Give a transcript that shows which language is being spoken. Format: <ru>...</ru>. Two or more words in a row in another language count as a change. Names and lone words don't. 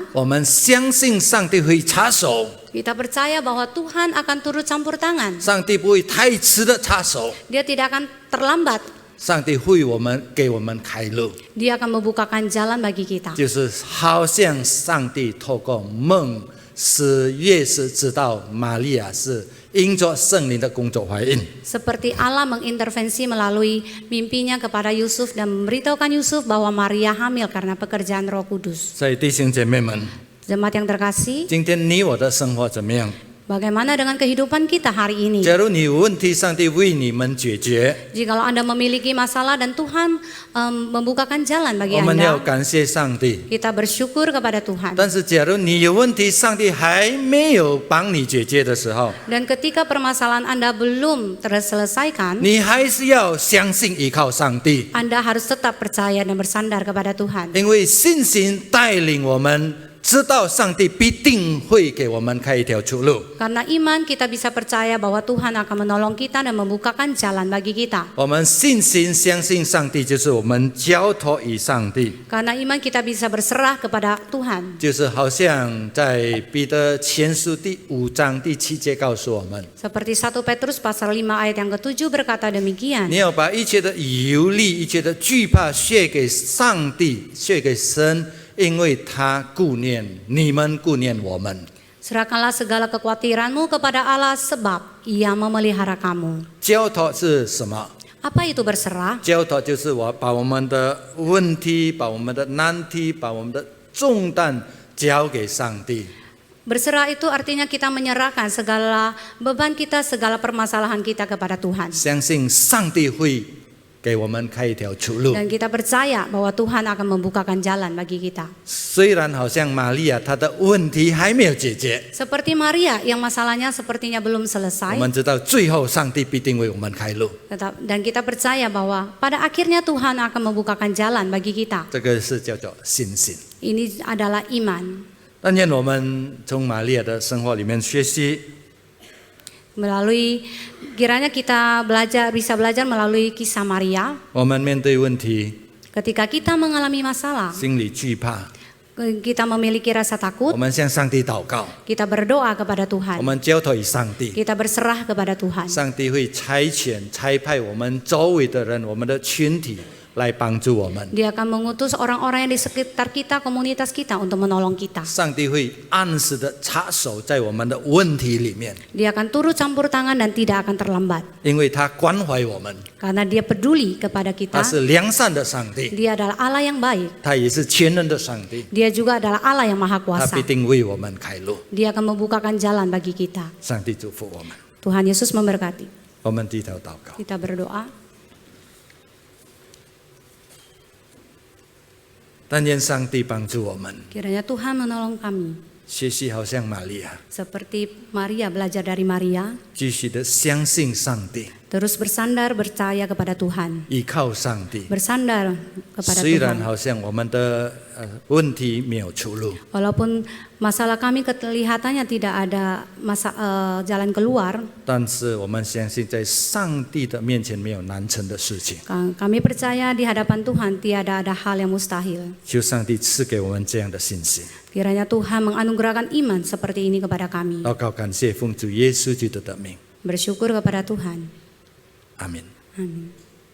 <zh>我们相信上帝会插手，</zh> <id>kita percaya bahwa Tuhan akan turut campur tangan.</id> <zh>上帝不会太迟的插手，</zh> <id>Dia tidak akan terlambat.</id> <zh>上帝会给我们开路，</zh> <id>Dia akan membukakan jalan bagi kita.</id> <zh>就是好像上帝透过梦使耶稣知道玛利亚是因着圣灵的工作怀孕。</zh> <id>Seperti Allah mengintervensi melalui mimpinya kepada Yusuf dan memberitahukan Yusuf bahwa Maria hamil karena pekerjaan Roh Kudus.</id> <zh>所以弟兄姐妹们，</zh> <id>Jemaat yang terkasih,</id> <zh>今天你我的生活怎么样？</zh> <id>bagaimana dengan kehidupan kita hari ini?</id> <zh>假如你有问题，上帝为你们解决，</zh> <id>Jikalau Anda memiliki masalah dan Tuhan membukakan jalan bagi</id> <zh>我们要</zh> <id>Anda,</id> <zh>感谢上帝。</zh> <id>kita bersyukur kepada Tuhan.</id> <zh>但是，假如你有问题，上帝还没有帮你解决的时候，</zh> <id>Dan ketika permasalahan Anda belum terselesaikan,</id> <zh>你还是要相信依靠上帝，</zh> <id>Anda harus tetap percaya dan bersandar kepada Tuhan.</id> <zh>因为信心带领我们知道上帝必定会给我们开一条出路。</zh> <id>Karena iman kita bisa percaya bahwa Tuhan akan menolong kita dan membukakan jalan bagi kita.</id> <zh>我们信心相信上帝，就是我们交托于上帝，</zh> <id>Karena iman kita bisa berserah kepada Tuhan.</id> <zh>就是好像在彼得前书第5章第7节告诉我们：</zh> <id>Seperti 1 Petrus pasal 5 ayat yang ke-7 berkata demikian.</id> <zh>你要把一切的忧虑、一切的惧怕卸给上帝，卸给神，因为他顾念你们，顾念我们。</zh> <id>Serahkanlah segala kekhawatiranmu kepada Allah sebab Ia memelihara kamu.</id> <zh>交托是什么？</zh> <id>Apa itu berserah?</id> <zh>交托就是把我们的问题、把我们的难题、把我们的重担交给上帝。</zh> <id>Berserah itu artinya kita menyerahkan segala beban kita, segala permasalahan kita kepada Tuhan.</id> <zh>相信上帝会给我们开一条出路。</zh> <id>Dan kita percaya bahwa Tuhan akan membukakan jalan bagi kita.</id> <zh>虽然好像玛利亚她的问题还没有解决，</zh> <id>Seperti Maria yang masalahnya sepertinya belum</id> <zh>我</zh> <id>selesai.</id> <zh>们知道最后上帝必定为我们开路。</zh> <id>Dan kita percaya bahwa pada akhirnya Tuhan akan membukakan jalan bagi kita.</id> <zh>这个是叫做信心。</zh> <id>Ini adalah iman.</id> <zh>但愿我们从玛利亚的生活里面学习，</zh> <id>Melalui kiranya kita bisa belajar melalui kisah Maria.</id> <zh>我们面对问题，</zh> <id>Ketika kita mengalami masalah,</id> <zh>心里惧怕，</zh> <id>kita memiliki rasa</id> <zh>我</zh> <id>takut,</id> <zh>们向上帝祷告，</zh> <id>kita berdoa kepada</id> <zh>我</zh> <id>Tuhan.</id> <zh>们交托于上帝。</zh> <id>Kita berserah kepada Tuhan.</id> <zh>上帝会差派我们周围的人，我们的群体来帮助我们。</zh> <id>Dia akan mengutus orang-orang yang di sekitar kita, komunitas kita untuk menolong kita.</id> <zh>上帝会按时的插手在我们的问题里面，</zh> <id>Dia akan turut campur tangan dan tidak akan terlambat.</id> <zh>因为他关怀我们，</zh> <id>Karena dia peduli kepada</id> <zh>他</zh> <id>kita.</id> <zh>是良善的上帝，</zh> <id>Dia adalah Allah yang baik.</id> <zh>他也是全能的上帝，</zh> <id>Dia juga adalah Allah yang maha</id> <zh>他</zh> <id>kuasa.</id> <zh>必定为我们开路。</zh> <id>Dia akan membukakan jalan bagi kita.</id> <zh>上帝祝福我们，</zh> <id>Tuhan Yesus memberkati.</id> <zh>我们低头祷告。</zh> <id>Kita berdoa.</id> <zh>但愿上帝帮助我们，</zh> <id>Kiranya Tuhan menolong kami.</id> <zh>学习好像玛利亚，</zh> <id>Seperti Maria belajar dari Maria.</id> <zh>继续的相信上帝，</zh> <id>Terus bersandar percaya kepada Tuhan.</id> <zh>依靠上帝。</zh> <id>Bersandar kepada</id> <zh>虽然</zh> <id>Tuhan.</id> <zh>好像我们的问题没有出路，</zh> <id>Walaupun masalah kami kelihatannya tidak ada jalan keluar,</id> <zh>但是我们相信在上帝的面前没有难成的事情。</zh> <id>kami percaya di hadapan Tuhan tiada ada hal yang mustahil.</id> <zh>求上帝赐给我们这样的信心。</zh> <id>Kiranya Tuhan menganugerahkan iman seperti ini kepada kami.</id> <zh>祷告感谢奉主耶稣基督的名，</zh> <id>Bersyukur kepada Tuhan.</id> <zh>阿门。</zh> <id>Amin.</id>